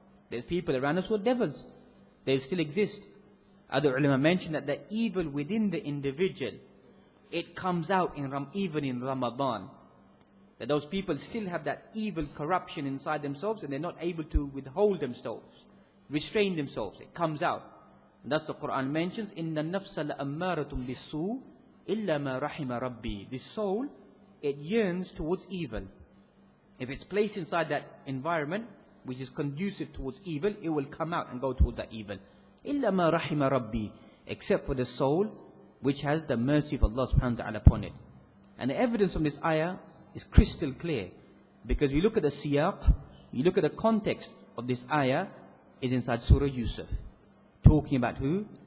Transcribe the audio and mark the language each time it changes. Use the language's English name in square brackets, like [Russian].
[English] There's people around us who are devils. They still exist. Other ulama mention that the evil within the individual, it comes out even in Ramadan. That those people still have that evil corruption inside themselves, and they're not able to withhold themselves, restrain themselves. It comes out. And thus the Quran mentions, [Arabic] إِنَّ النَّفْسَ لَأَمَّارَةٌ بِالسُّوءِ إِلَّا مَا رَحِمَ رَبِّي. [English] The soul, it yearns towards evil. If it's placed inside that environment, which is conducive towards evil, it will come out and go towards that evil. [Arabic] إِلَّا مَا رَحِمَ رَبِّي. [English] Except for the soul, which has the mercy of Allah subhanahu wa ta'ala upon it. And the evidence from this ayah is crystal clear. Because we look at the siyaq, you look at the context of this ayah, is inside Surah Yusuf. Talking about who?